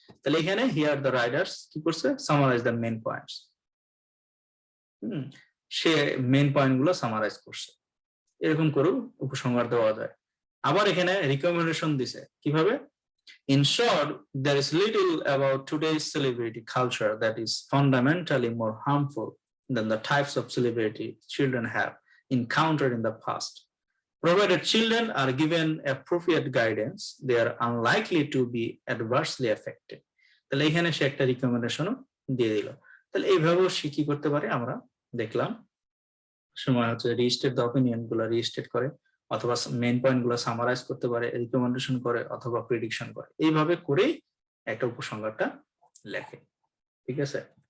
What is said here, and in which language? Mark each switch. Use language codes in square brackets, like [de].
[bn] তাহলে এখানে [en] here the writers [bn] কি করছে? [en] Summarize the main points. [bn] Say main point গুলো সামারাইজ করছে। এরকম করেও উপসংহার দেওয়া যায়। আবার এখানে রিকমেন্ডেশন দিছে কিভাবে? [en] In short, there is little about today's celebrity culture that is fundamentally more harmful than the types of celebrity children have encountered in the past. Provided children are given appropriate guidance, they are unlikely to be adversely affected. [bn] তাহলে এখানে সে একটা রিকমেন্ডেশনও দিয়ে দিল। তাহলে এইভাবেও সে কি করতে পারে আমরা দেখলাম, সময় হচ্ছে [en] restate the opinion [bn] গুলো রিস্টেট করে, অথবা মেইন পয়েন্ট গুলো সামারাইজ করতে পারে, রিকমেন্ডেশন করে, অথবা প্রেডিকশন করে। এইভাবে করেই একটা উপসংহারটা লেখে, ঠিক আছে?